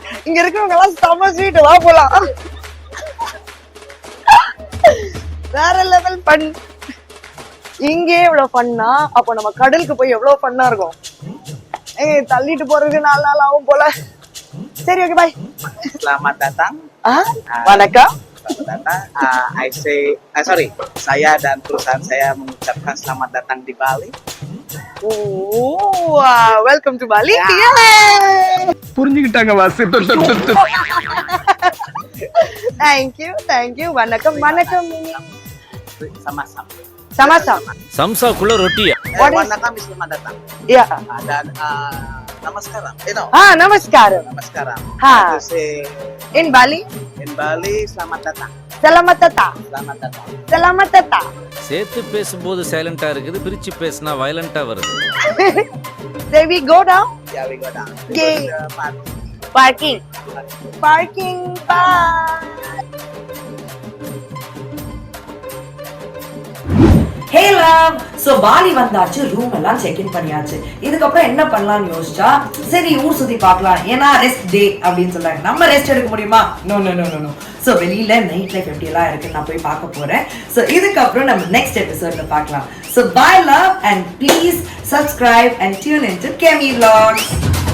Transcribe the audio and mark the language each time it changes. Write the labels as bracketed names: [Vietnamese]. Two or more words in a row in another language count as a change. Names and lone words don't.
[Tamil] இங்க இருக்கிறவங்க எல்லாம் செம்ம ஸ்வீட். வா போலாம். வேற [English] level fun. [Tamil] இங்கே இவ்வளவு ஃபன்னா, அப்போ நம்ம கடலுக்கு போய் எவ்வளவு ஃபன்னா இருக்கும். தள்ளிட்டு போறதுக்கு 4 நாள் ஆகும் போல. [English] சரி, okay, bye. [Indonesian] Selamat datang. [Tamil] வணக்கம். [Indonesian] Saya dan perusahaan saya mengucapkan selamat datang di Bali. [English] welcome to Bali. [Tamil] புரிஞ்சுக்கிட்டாங்க வாசி. தேங்க்யூ. வணக்கம். [Indonesian] Sama-sama. Sama-sama. [Tamil] சம்சாக்குள்ள ரொட்டியா? [Indonesian] Warna kami selamat datang. Ya. Dan namaskaram. Namaskaram. Namaskaram. Ha. Terus [English] In Bali? [Indonesian] in Bali selamat datang. Selamat datang. Selamat datang. Selamat datang. [Tamil] சேர்த்து பேசும்போது சைலண்டா இருக்குது, பிரிச்சு பேசினா வயலண்டா வருது. [English] Then we go down. Yeah, we go down. Okay. We go to the Parking. Bye. hey love. [Tamil] சோ பாலி வந்தாச்சு. ரூம் எல்லாம் [English] check in [Tamil] பண்ணியாச்சு. இதுக்கப்புறம் என்ன பண்ணலாம்னு யோசிச்சா, சரி ஊர் சுத்தி பார்க்கலாம். ஏன்னா [English] rest day [Tamil] அப்படின்னு சொல்றாங்க. நம்ம ரெஸ்ட் எடுக்க முடியுமா? நோ. சோ வெளியில [English] night life [Tamil] எப்படி எல்லாம் இருக்கு நான் போய் பார்க்க போறேன். சோ இதுக்கப்புறம் நம்ம [English] next episode [Tamil] பார்க்கலாம். [English] So bye love and please subscribe and tune into Kemi Vlogs.